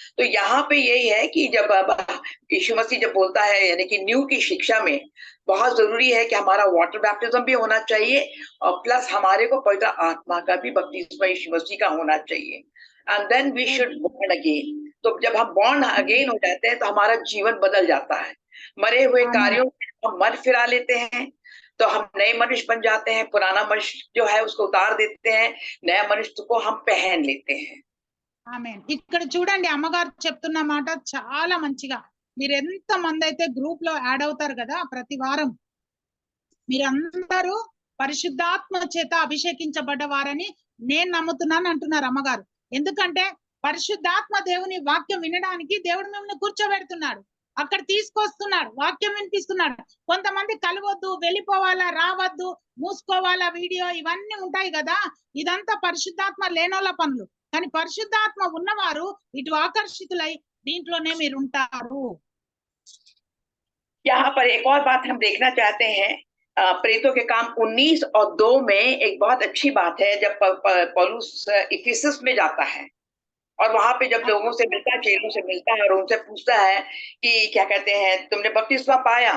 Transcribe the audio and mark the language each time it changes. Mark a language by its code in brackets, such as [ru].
[hi] तो यहाँ पे यही है कि जब यीशु मसीह जब बोलता है, यानी कि न्यू की शिक्षा में बहुत जरूरी है कि हमारा वाटर बैप्टिज्म भी होना चाहिए और प्लस हमारे को पवित्र आत्मा का भी बपतिस्मा यीशु मसीह का होना चाहिए, [en] And then we should born again. [hi] तो जब हम बॉर्न अगेन हो जाते हैं तो हमारा जीवन बदल जाता है, मरे हुए कार्यों हम मन फिरा लेते हैं, तो हम नए मनुष्य बन जाते हैं, पुराना मनुष्य जो है उसको उतार देते हैं, नया मनुष्य को हम पहन लेते हैं। [te] ఆమేన్. ఇక్కడ చూడండి, అమ్మగారు చెప్తున్న మాట చాలా మంచిగా, మీరు ఎంత మంది అయితే గ్రూప్ లో యాడ్ అవుతారు కదా ప్రతి వారం, మీరందరూ పరిశుద్ధాత్మ చేత అభిషేకించబడ్డవారని నేను నమ్ముతున్నాను అంటున్నారు అమ్మగారు. ఎందుకంటే పరిశుద్ధాత్మ దేవుని వాక్యం వినడానికి దేవుడు మిమ్మల్ని కూర్చోబెడుతున్నాడు, అక్కడ తీసుకొస్తున్నాడు, వాక్యం వినిపిస్తున్నాడు. కొంతమంది కలవద్దు, వెళ్ళిపోవాలా, రావద్దు, మూసుకోవాలా, వీడియో ఇవన్నీ ఉంటాయి కదా, ఇదంతా పరిశుద్ధాత్మ లేనోళ్ళ పనులు. కానీ పరిశుద్ధాత్మ ఉన్నవారు ఇటు ఆకర్షితులై దీంట్లోనే మీరు ఉంటారు. [hi] यहाँ पर एक और बात हम देखना चाहते हैं, प्रेरितों के काम 19 और 2 में एक बहुत अच्छी बात है, जब पौलुस इफिसस में जाता है और वहां पे जब लोगों से मिलता है, चेलों से मिलता है और उनसे पूछता है कि क्या कहते हैं, तुमने बपतिस्मा पाया?